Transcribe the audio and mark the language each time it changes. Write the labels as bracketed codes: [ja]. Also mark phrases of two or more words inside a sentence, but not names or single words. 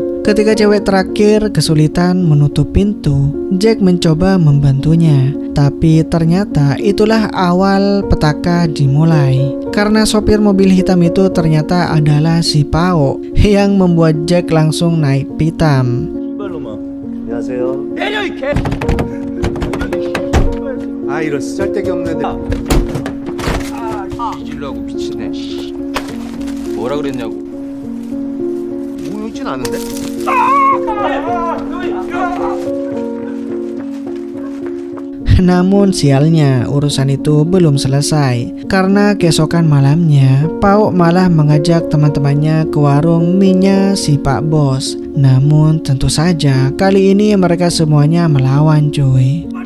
[id] Ketika cewek terakhir kesulitan menutup pintu, Jack mencoba membantunya. Tapi ternyata itulah awal petaka dimulai. Karena sopir mobil hitam itu ternyata adalah si Pao, yang membuat Jack langsung naik pitam. [ko] 안녕하세요. 내려 이 개. 아 이런 쓸데기 없는데. 뒤질라고 미치네. 뭐라 그랬냐고. 우울진 않은데? [id] Namun sialnya urusan itu belum selesai, karena keesokan malamnya Pau malah mengajak teman-temannya ke warung mie-nya si Pak Bos. Namun tentu saja kali ini mereka semuanya melawan cuy.